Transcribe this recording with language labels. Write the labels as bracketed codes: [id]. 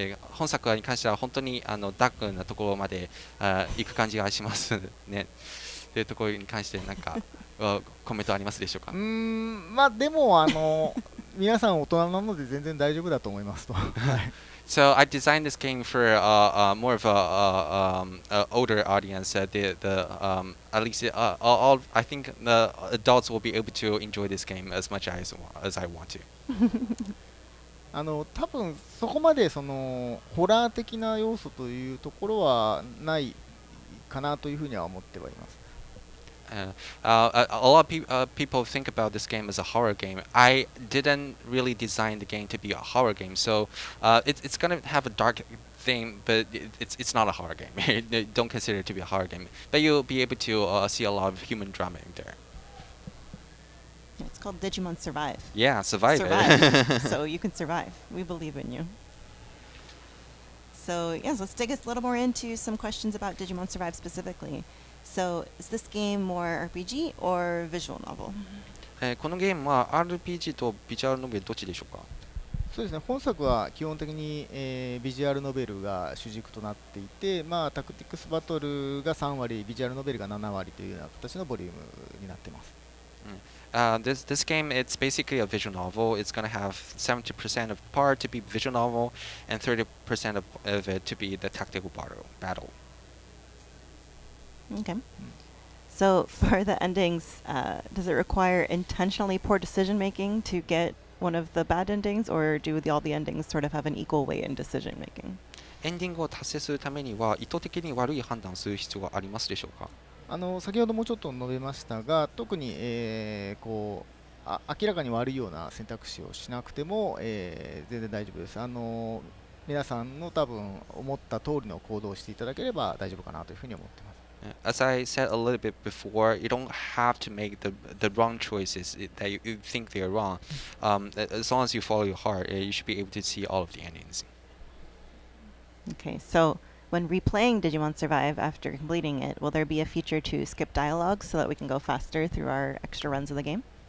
[ja] 本作に関しては本当にダークなところまで行く感じがしますね。というところに関して何かコメントありますでしょうか。でも皆さん大人なので全然大丈夫だと思いますと。 [en] So I designed this game for more of a older audience. At least all I think the adults will be able to enjoy this game as much as I want to. [ja] 多分そこまでホラー的な要素というところはないかなというふうには思ってはいます。 [en] A lot of people think about this game as a horror game. I didn't really design the game to be a horror game, so it's gonna have a dark theme, but it's not a horror game. Don't consider it to be a horror game, but you'll be able to see a lot of human drama in there. It's called Digimon Survive. Yeah, survive. So you can survive. We believe in you. So yes, let's dig a little more into some questions about Digimon Survive specifically. So is this game more RPG or visual novel? [ja] このゲームは RPG とビジュアルノベルどっちでしょうか。そうですね、本作は基本的に、ビジュアルノベルが主軸となっていて、タクティクスバトルが3割、ビジュアルノベルが7割というような形のボリュームになっています。 [en] This game, it's basically a visual novel. It's gonna have 70% of part to be visual novel, and 30% of it to be the tactical battle. Okay. So for the endings, does it require intentionally poor decision making to get one of the bad endings, or do all the endings sort of have an equal weight in decision making? [ja] エンディングを達成するためには意図的に悪い判断をする必要がありますでしょうか？先ほどもちょっと述べましたが、特に、明らかに悪いような選択肢をしなくても、全然大丈夫です。皆さんの多分思った通りの行動をしていただければ大丈夫かなというふうに思っています。 [en] As I said a little bit before, you don't have to make the wrong choices that you think they're wrong. As long as you follow your heart, you should be able to see all of the endings. Okay, so when replaying Digimon Survive after completing it, will there be a feature to skip dialogue so that we can go faster through our extra runs of the game?